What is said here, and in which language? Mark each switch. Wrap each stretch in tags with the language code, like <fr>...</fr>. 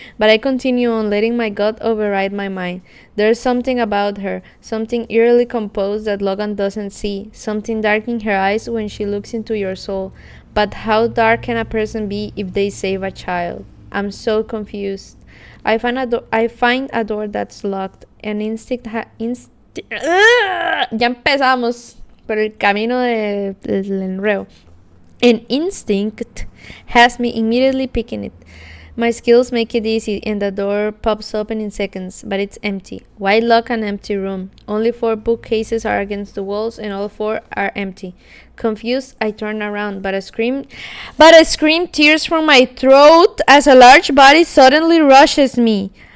<en>But I continue on, letting my gut override my mind. There's something about her, something eerily composed that Logan doesn't see, something dark in her eyes when she looks into your soul. But how dark can a person be if they save a child? I'm so confused. I find a door that's locked. An instinct</en> <es>ya empezamos por el camino del enredo.</es> <en>An instinct has me immediately picking it. My skills make it easy, and the door pops open in seconds, but it's empty. Why lock an empty room? Only 4 bookcases are against the walls, and all 4 are empty. Confused, I turn around, but a scream tears from my throat as a large body suddenly rushes me.</en>